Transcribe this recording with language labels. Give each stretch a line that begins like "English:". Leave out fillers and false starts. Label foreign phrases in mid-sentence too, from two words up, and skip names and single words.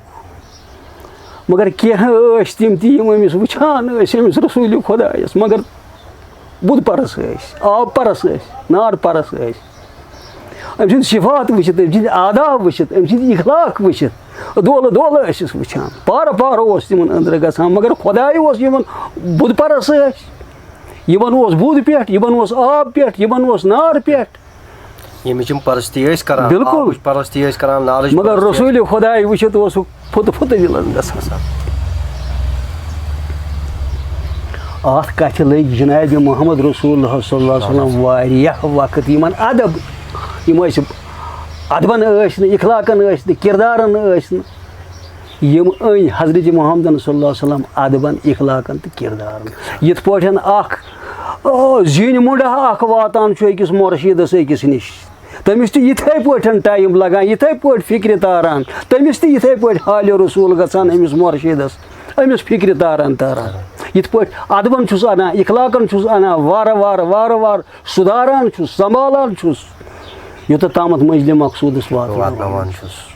Kashmiri: مگر کینٛہہ ٲسۍ تِم تہِ یِم أمِس وٕچھان ٲسۍ أمِس رسوٗلہِ خۄدایَس مگر بُدھ پرس ٲسۍ آب پرس ٲسۍ نار پرس ٲسۍ أمۍ سٕنٛدۍ صفات وٕچھِتھ أمۍ سٕنٛدۍ آداب وٕچھِتھ أمۍ سٕنٛدۍ اخلاق وٕچھِتھ دولہٕ دولہٕ ٲسِس وٕچھان پارٕ پارٕ اوس تِمن أنٛدرٕ گژھان مگر خۄداے اوس یِمن بُدھ پرس ٲسۍ یِمن اوس بُدھ پٮ۪ٹھ یِمن اوس آب پٮ۪ٹھ یِمن اوس نار پٮ۪ٹھ ییٚمِچ یِم پرستی ٲسۍ کران بِلکُل پرستی ٲسۍ کران نالٕچ مگر رسوٗلہِ خۄداے وٕچھِتھ اوسُکھ پھُتہٕ دِلس گژھان اَتھ کَتھِ لٔگۍ جِنابِ
Arabic: محمد رسول اللہ صلی اللہ علیہ وسلم
Kashmiri: واریاہ وقت یِمن ادب یِم ٲسۍ ادبن ٲسۍ نہٕ اخلاقن ٲسۍ نہٕ کِردارن ٲسۍ نہٕ یِم أنۍ حضرت محمدن
Arabic: صلی اللہ علیہ وسلم
Kashmiri: ادبن اخلاقن تہٕ کِردارن یِتھ پٲٹھۍ اکھ زِنۍ مُنڈا اکھ واتان چھُ أکِس مُرشیٖدس أکِس نِش تٔمِس تہِ یِتھَے پٲٹھۍ ٹایم لگان یِتھَے پٲٹھۍ فِکرِ تاران تٔمِس تہِ یِتھَے پٲٹھۍ حالہِ رسوٗل گژھان أمِس مُرشیٖدس أمِس فِکرِ تاران یِتھ پٲٹھۍ ادبن چھُس اَنان اخلاقن چھُس اَنان وارٕ وارٕ سُدھاران چھُس سنبھالان چھُس یوٚتَتھ تامَتھ منزلہِ مقصوٗدس واتناوان چھُس